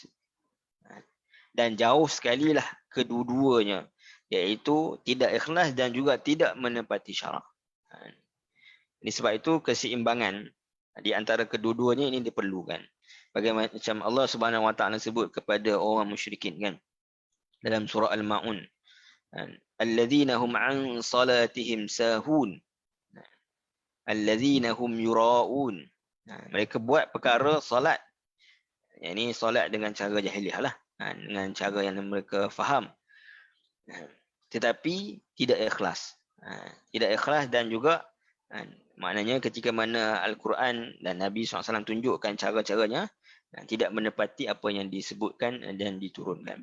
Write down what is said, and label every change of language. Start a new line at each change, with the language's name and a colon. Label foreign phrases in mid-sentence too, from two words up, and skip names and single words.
Malay: Dan jauh sekali lah kedua-duanya, iaitu tidak ikhlas dan juga tidak menepati syarak. Ini sebab itu keseimbangan di antara kedua-duanya ini diperlukan. Bagaimana macam Allah
Arabic: سبحانه وتعالى
Malay: sebut kepada orang musyrikin kan dalam surah Al-Maun,
Arabic: الذين هم عن صلاتهم ساهون، الذين هم يراءون.
Malay: Mereka buat perkara solat, ini solat dengan cara jahiliah lah, dengan cara yang mereka faham, tetapi tidak ikhlas. Tidak ikhlas dan juga maknanya ketika mana Al-Quran dan Nabi SAW tunjukkan cara-caranya, tidak menepati apa yang disebutkan dan diturunkan.